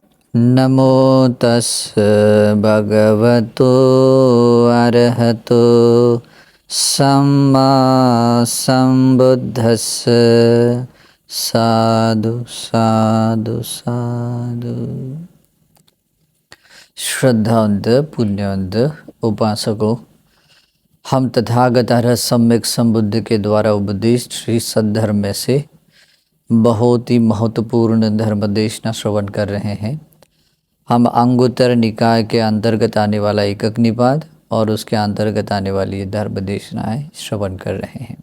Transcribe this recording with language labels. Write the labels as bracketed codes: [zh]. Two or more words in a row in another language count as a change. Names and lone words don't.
[pi] नमो तस् भगवतो अरहतो सम्मा संबुद्धस्स साधु साधु साधु। [hi] श्रद्धावंत पुण्यवंत उपासकों, हम तथागत सम्यक संबुद्ध के द्वारा उपदेश श्री सद्धर्म में से बहुत ही महत्वपूर्ण धर्म देशना श्रवण कर रहे हैं। हम अंगुत्तर निकाय के अंतर्गत आने वाला एकक निपात और उसके अंतर्गत आने वाली धर्म देशनाएं श्रवण कर रहे हैं।